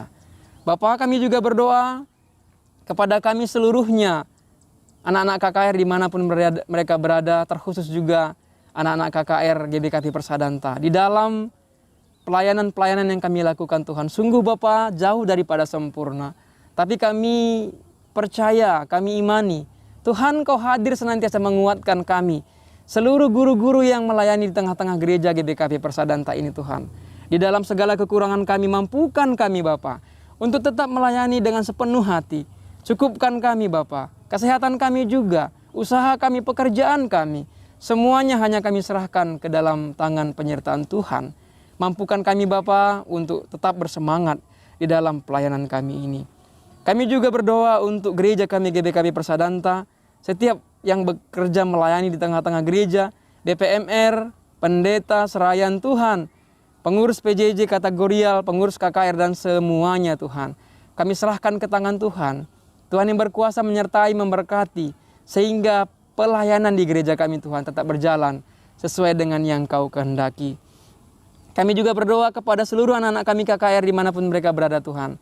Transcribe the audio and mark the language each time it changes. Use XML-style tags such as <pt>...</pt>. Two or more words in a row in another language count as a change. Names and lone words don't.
<id>Bapa, kami juga berdoa kepada kami seluruhnya, anak-anak KKR dimanapun mereka berada, terkhusus juga anak-anak KKR GBKP Persadanta. Di dalam pelayanan-pelayanan yang kami lakukan Tuhan, sungguh Bapa jauh daripada sempurna. Tapi kami percaya, kami imani, Tuhan Kau hadir senantiasa menguatkan kami. Seluruh guru-guru yang melayani di tengah-tengah gereja GBKP Persadanta ini Tuhan. Di dalam segala kekurangan kami, mampukan kami Bapa untuk tetap melayani dengan sepenuh hati. Cukupkan kami Bapa, kesehatan kami juga, usaha kami, pekerjaan kami. Semuanya hanya kami serahkan ke dalam tangan penyertaan Tuhan. Mampukan kami Bapa untuk tetap bersemangat di dalam pelayanan kami ini. Kami juga berdoa untuk gereja kami GBKP Persadanta, setiap yang bekerja melayani di tengah-tengah gereja, DPMR, pendeta, serayan Tuhan, pengurus PJJ kategorial, pengurus KKR dan semuanya Tuhan. Kami serahkan ke tangan Tuhan. Tuhan yang berkuasa menyertai, memberkati, sehingga pelayanan di gereja kami Tuhan tetap berjalan sesuai dengan yang Kau kehendaki. Kami juga berdoa kepada seluruh anak-anak kami KKR dimanapun mereka berada Tuhan.</id>